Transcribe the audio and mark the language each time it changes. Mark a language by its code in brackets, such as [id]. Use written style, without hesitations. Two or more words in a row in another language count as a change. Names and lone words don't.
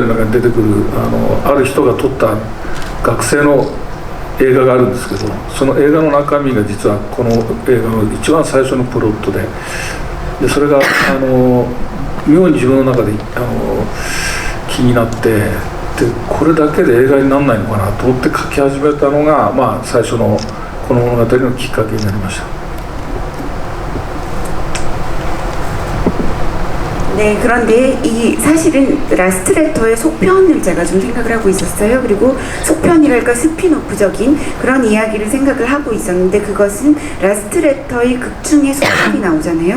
[ja] 中に出てくるある人が撮った学生の映画があるんですけど、その映画の中身が実はこの映画の一番最初のプロットで、それが妙に自分の中で気になって、でこれだけで映画にならないのかなと思って書き始めたのが、まあ、最初のこの物語のきっかけになりました。 [ko] 네, 그런데 이 사실은 라스트레터의 속편을 제가 좀 생각을 하고 있었어요. 그리고 속편이랄까 스피노프적인 그런 이야기를 생각을 하고 있었는데, 그것은 라스트레터의 극 중에 소설이 나오잖아요.